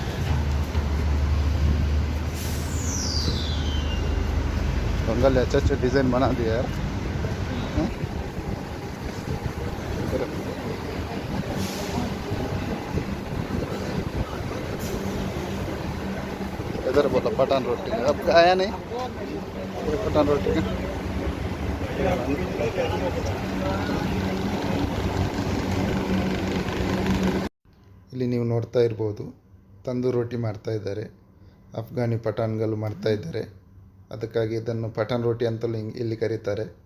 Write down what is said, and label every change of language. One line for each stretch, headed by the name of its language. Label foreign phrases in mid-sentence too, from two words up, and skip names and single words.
Hindi: बंगाल अच्छा अच्छा डिज़ाइन बना दिया यार. हाँ? इधर बोला पठान रोटी का. अब आया नहीं पठान रोटी का.
Kannada: ಇಲ್ಲಿ ನೀವು ನೋಡ್ತಾ ಇರ್ಬೋದು, ತಂದೂರು ರೋಟಿ ಮಾಡ್ತಾ ಇದ್ದಾರೆ. ಅಫ್ಘಾನಿ ಪಠಾಣ್ಗಳು ಮಾಡ್ತಾ ಇದ್ದಾರೆ. ಅದಕ್ಕಾಗಿ ಇದನ್ನು ಪಠಾಣ್ ರೋಟಿ ಅಂತಲೂ ಇಲ್ಲಿ ಕರೀತಾರೆ.